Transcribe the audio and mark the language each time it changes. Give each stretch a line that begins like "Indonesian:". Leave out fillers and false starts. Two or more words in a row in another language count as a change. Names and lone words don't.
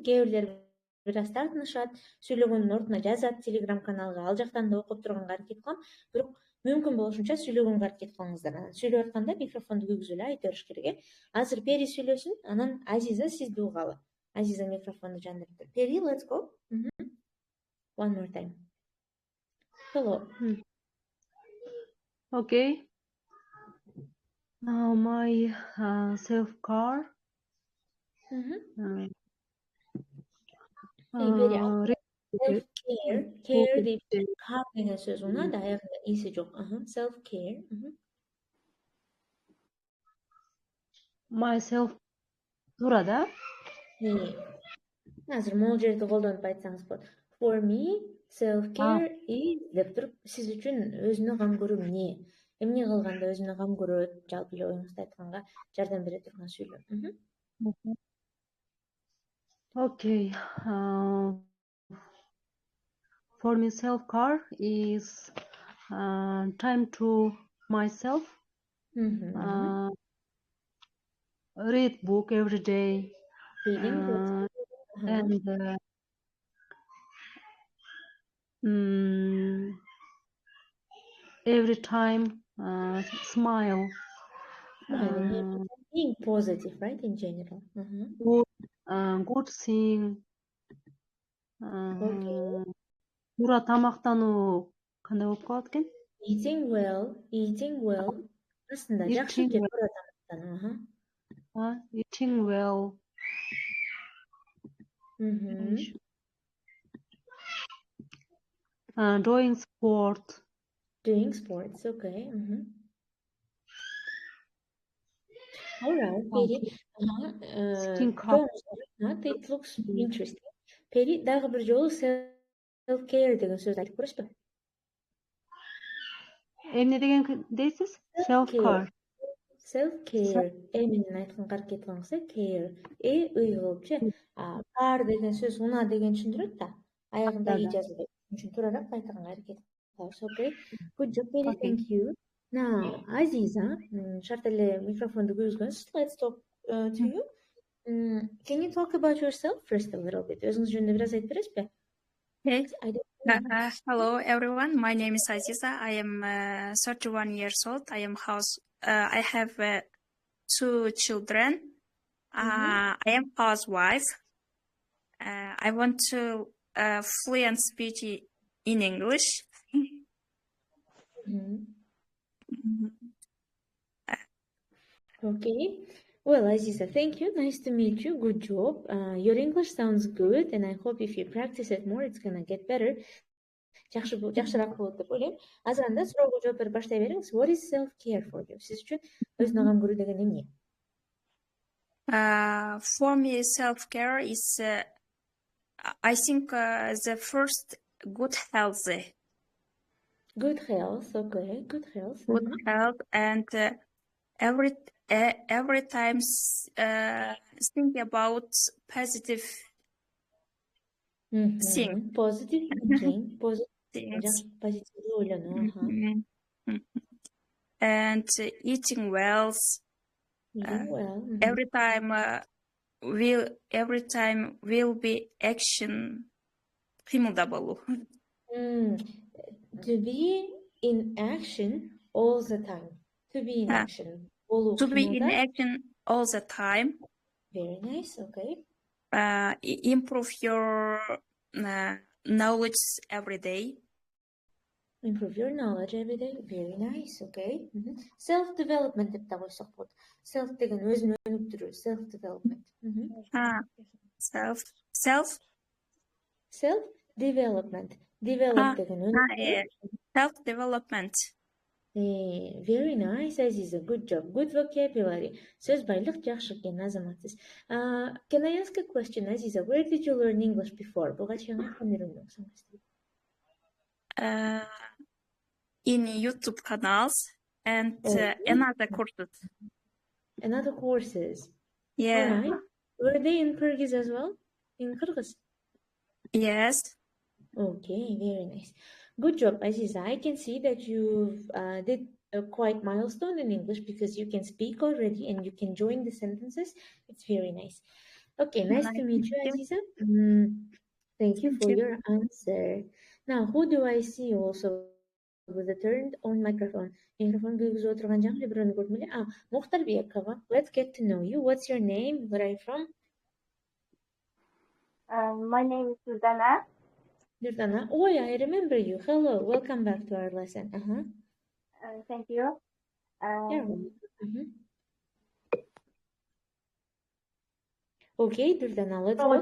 Kyrgyz: Кээ бирлер бир аз тартынышат, сүйлөгөндүн ордуна жазат Telegram каналга, ал жактан да окуп турганга аракет кылам. Бирок мүмкүн болушунча сүйлөгөнгө аракет кылыңыздар. Сүйлөп атканда микрофонду күйгүзүп эле айта бериш керек. Азыр Пери сүйлөсүн, анан Азиза сизди угалы. Азиза микрофонду жандырып.
English: Peri, let's go. One more time. Hello. Okay. Now my self-care.
Kyrgyz: Self-care, care deyip care деген сөз унат, аягында иси жок.
English: Self-care.
Kyrgyz: Myself туура да? Азыр могул жерди колдонуп айтсаңыз болот.
English: For me, self-care is
Kyrgyz: деп туруп, сиз үчүн өзүнө кам көрүү эмне? Эмне кылганда өзүнө кам көрөт? Жалпы эле оюңузду айтканга жардам бере турган сүйлөө.
English: Okay. For me, self-care is time to myself. Read book every day. Reading and every time smile. Being positive, right, in general. Good thing.
Kyrgyz: Туура тамактануу кандай болуп калат экен?
English: Eating well.
Kyrgyz: Астында жакшы же туура тамактануу.
English: Eating well. Doing sport. Doing sports, okay. All right, Peri. It looks interesting. Peri,
Kyrgyz: дагы бир жолу self-care деген сөздү айтып көрөсүзбү? Эмне деген дейсиз?
English: Self-care. Self-care.
Kyrgyz: Менен айтканга аракет кылыңыз, care. Ыйгылыпчы. Care деген сөз уна деген түшүндүрөт да. Аягында и жазылат. Үчүн туурараак айтганга аракет кылабыз.
English: Okay. Good job, Peri. Thank you. Now, Aziza,
Kyrgyz: шарт эле микрофонду күйгүзгөнсүз.
English: Let's talk to you. Can you talk about yourself first a little bit?
Kyrgyz: Өзүңүз жөнүндө бир аз айтып бересизби?
English: Okay. I don't know. Hello, everyone. My name is Aziza. I am 31 years old. I have 2 children. I am housewife. I want to fluent speech in English. Okay. Well, Aziza, thank you. Nice to meet you. Good job. Your English sounds good, and I hope if you practice it more, it's gonna get better.
Kyrgyz: Жакшыраак болот деп ойлойм. Азыр анда суроого жооп берип баштай бериңиз.
English: What is self-care for you?
Kyrgyz: Сиз үчүн өзүнө кам көрүү деген эмне?
English: For me, self-care is, I think, the first good health. Good health, okay. Good health. Good health, and every time think about positive things. Positive thinking. Positive Things.
Kyrgyz: Positive ойлонуу.
English: And eating well. Eating well. Every time will be action
Kyrgyz: кыймылда болуу.
English: To be in action all the time. To be in action. To be in action all the time. Very nice, okay. Improve your knowledge every day. Improve your knowledge every day. Very nice, okay. Self-development
Kyrgyz: деп та койсок болот. Self деген өзүн өнүктүрүү.
English: Self-development. Self-development.
Kyrgyz: Develop деген өнүктүрүү.
English: Self-development. Very nice, Aziza. Good job. Good vocabulary.
Kyrgyz: Сөз байлык жакшы экен, азаматсыз.
English: Can I ask a question, Aziza? Where did you learn English before?
Kyrgyz: Буга чейин кайдан үйрөндүңүз?
English: In YouTube canals and another courses. Another courses? Yeah. All right. Were they in Kyrgyz as well? In Kyrgyz? Yes. Okay, very nice. Good job, Aziza. I can see that you did a quite milestone in English because you can speak already and you can join the sentences. It's very nice. Okay, nice to meet you, Aziza. Thank you for your answer. Now, who do I see also with a turned on microphone?
Kyrgyz: Microphone кыйгызып отурган жаңы бирөөнү көрдүм эле. Мухтарбекова.
English: Let's get to know you. What's your name? Where are you from? My name is Durdana. Durdana. Oh, yeah, I remember you. Hello. Welcome back to our lesson. Thank you. Okay, Durdana, let's go.